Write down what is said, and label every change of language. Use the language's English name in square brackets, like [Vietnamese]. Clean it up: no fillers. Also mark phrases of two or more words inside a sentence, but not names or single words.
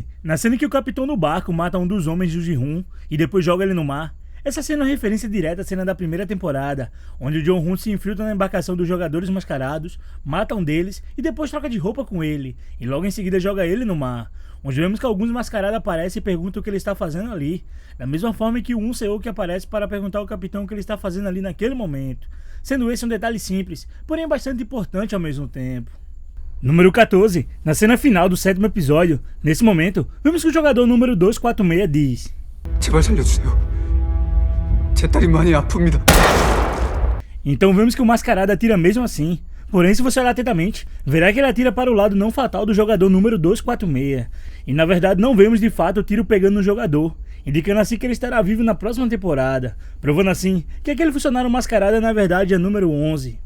[Portuguese] Na cena em que o capitão do barco mata um dos homens do Ji-hoon e depois joga ele no mar, essa cena é uma referência direta à cena da primeira temporada, onde o Jong-hoon se infiltra na embarcação dos jogadores mascarados, mata um deles e depois troca de roupa com ele, e logo em seguida joga ele no mar, onde vemos que alguns mascarados aparecem e perguntam o que ele está fazendo ali, da mesma forma que o Um Seo que aparece para perguntar ao capitão o que ele está fazendo ali naquele momento, sendo esse um detalhe simples, porém bastante importante ao mesmo tempo. Número 14. Na cena final do 7º episódio, nesse momento, vemos que o jogador número 246 diz: [Korean] 제발 살려주세요. 제 딸이 많이 아픕니다. [Portuguese] Então vemos que o mascarado atira mesmo assim. Porém, se você olhar atentamente, verá que ele atira para o lado não fatal do jogador número 246. E na verdade não vemos de fato o tiro pegando no jogador, indicando assim que ele estará vivo na próxima temporada, provando assim que aquele funcionário mascarado na verdade é número 11.